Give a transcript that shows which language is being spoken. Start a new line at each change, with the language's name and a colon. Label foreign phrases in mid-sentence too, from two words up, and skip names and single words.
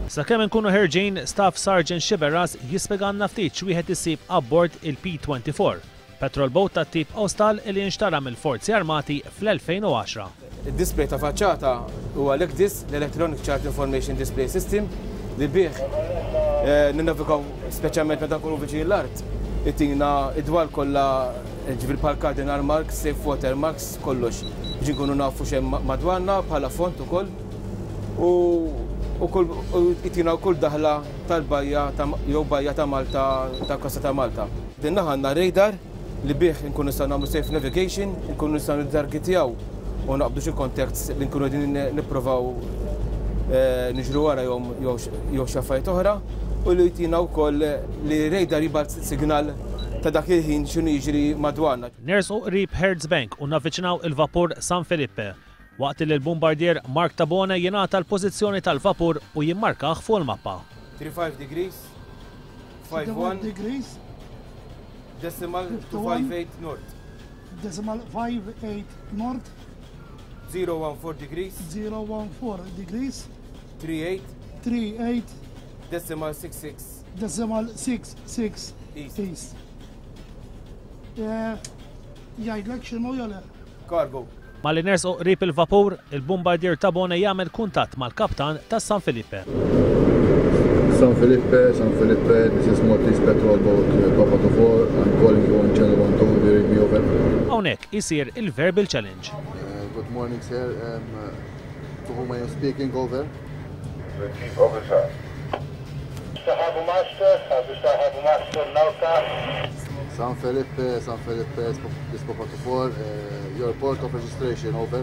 Maltese: Sakemm inkunu ħerġin, Staff Sergeant Xiberras jispjegalna ftit x'wieħed isib abbord il-P24,
English: patrol boat
Maltese: tat-tip Austal li nxtara mill-Forzi Armati fl-2010. Id-display ta' faċċata huwa l-ECDIS,
English: l-Electronic Chart Information Display System,
Maltese: li bih ninnavigaw speċjalment meta nkunu viċin l-art. Ittina id-dwar kollha ġifier bħal
English: cardinal marks, safe water marks,
Maltese: kollox. Biex nkunu nafu x'hemm madwarna bħala font ukoll u ittina wkoll daħla tal-bajja jew bajja ta' Malta tal-Kosta ta' Malta. Din naħa għandna radar li bih nkunu nistgħu nagħmlu
English: safe navigation,
Maltese: nkunu nistgħu niddargitjaw u naqbdu xi contacts li nkunu qegħdin nippruvaw niġru wara jew xi affarijiet oħra u li jtina wkoll li radar jibgħat signal ta' dak il-ħin x'inhu jiġri madwarna. Nersu qrib Herds Bank u navviċinaw il-vapur San Felipe waqt li l-bombardier Mark Tabone jingħata l-pożizzjoni tal-vapur u jimmarkah fuq il-mappa.
English: 35 degrees, 51 degrees, decimal 258 north. Decimal 58 north. 014 degrees. 014 degrees. 38. Decimal 66. Decimal 66 east.
Maltese: Jgħidlek x'inhu jole? Cargo. Malli nersu qrib il-vapur, il-bombardier Tabone jagħmel kuntatt mal-kaptan tas San Felipe.
English: San Felipe, this is Maltese patrol boat Papa 4. I'm calling you on channel 12, you read me over.
Maltese: Hawnhekk isir il-
English: verbal challenge. Good morning, sir. To whom I am speaking over? The chief officer. Mr. Harbour Master, Nauta. San Felipe, this Papa 4. Your port of registration, over.